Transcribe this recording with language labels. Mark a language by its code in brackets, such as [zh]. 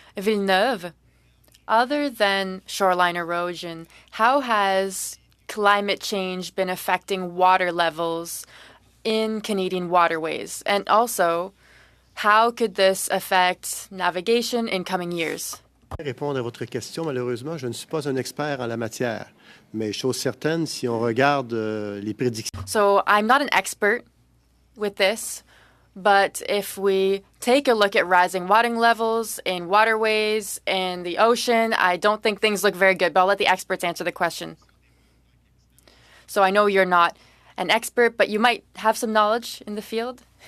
[en] Villeneuve, other than shoreline erosion, how has climate change been affecting water levels in Canadian waterways? And also, how could this affect navigation in coming years? [fr] Répondre à votre question, malheureusement, je ne suis pas un expert en la matière. Mais chose certaine, si on regarde les prédictions. [en] So I'm not an expert with this, but if we take a look at rising water levels in waterways and the ocean, I don't think things look very good, but I'll let the experts answer the question. So I know you're not an expert, but you might have some knowledge in the field.